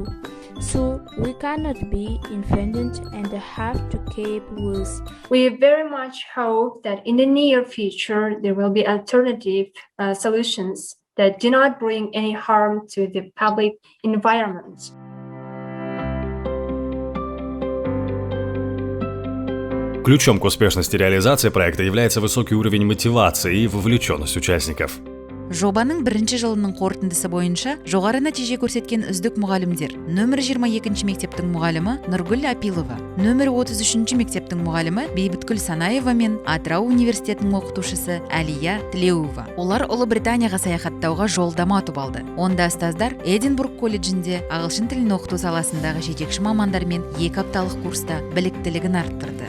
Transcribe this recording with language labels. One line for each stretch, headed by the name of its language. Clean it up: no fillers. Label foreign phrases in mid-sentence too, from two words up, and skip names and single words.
English: So we cannot be independent and have to keep rules. We very much hope that in the near future there will be alternative solutions that do not bring any harm to the public environment.
Russian: Ключом к успешности реализации проекта является высокий уровень мотивации и вовлеченность участников.
Kazakh: Жобаның бірінші жылының қорытындысы бойынша жоғары нәтиже көрсеткен үздік мұғалімдер: нөмір 22 мектептің мұғалімі Нұргүл Апилова, нөмір 33 мектептің мұғалімі Бейбіткүл Санаева мен Атырау университетінің оқытушысы Әлия Тілеуова. Олар Ұлыбританияға саяхаттауға жолдама ұтып алды. Онда ұстаздар Эдинбург колледжінде ағылшын тілін оқыту саласындағы жетекші мамандармен 2 апталық курста біліктілігін арттырды.